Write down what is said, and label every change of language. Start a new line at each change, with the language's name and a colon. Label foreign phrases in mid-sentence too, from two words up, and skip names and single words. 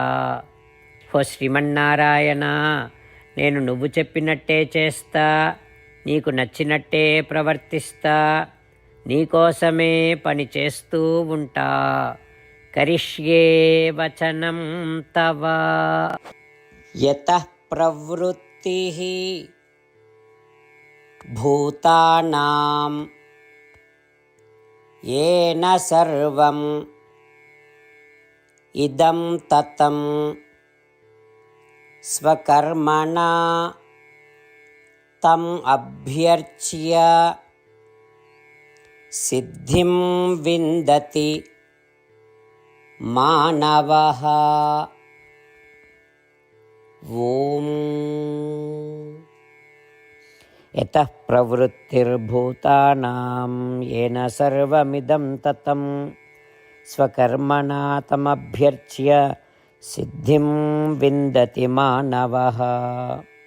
Telugu: హో శ్రీమన్నారాయణ, నేను నువ్వు చెప్పినట్టే చేస్తా, నీకు నచ్చినట్టే ప్రవర్తిస్తా, నీకోసమే పని చేస్తూ ఉంటా.
Sanskrit: కరిష్యే వచనం తవ. యతః ప్రవృత్తిః భూతానాం येन सर्वं इदं ततं स्वकर्मणा तम् अभ्यर्च्य सिद्धिं विन्दति मानवः. ఓం. యతః ప్రవృత్తిర్భూతానాం येन సర్వమిదం తతం స్వకర్మణా తమభ్యర్చ్య సిద్ధిం విందతి మానవః.